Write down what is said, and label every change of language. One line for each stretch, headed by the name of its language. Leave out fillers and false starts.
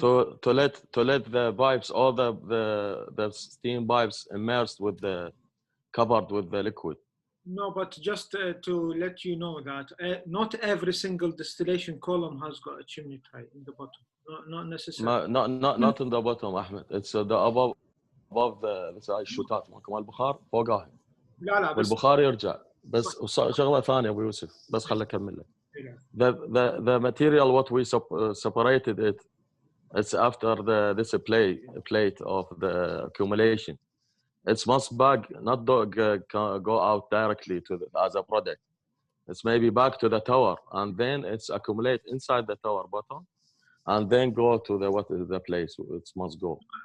English: To let the pipes, all the steam pipes immersed with covered with the liquid. No, but just to let you know that not every single distillation column has got a chimney tray in the bottom. Not necessarily. Not in the bottom, Ahmed. It's the above the
Arabic: الشوتات مال البخار فوقها. لا بس والبخار يرجع. بس شغلة ثانية أبو يوسف بس خليني أكمل لك.
English: The material what we separated it's after this plate of the accumulation. It must bag, not go out directly to as a product. It's maybe back to the tower, and then it's accumulate inside the tower bottom, and then go to the what is the place it must go.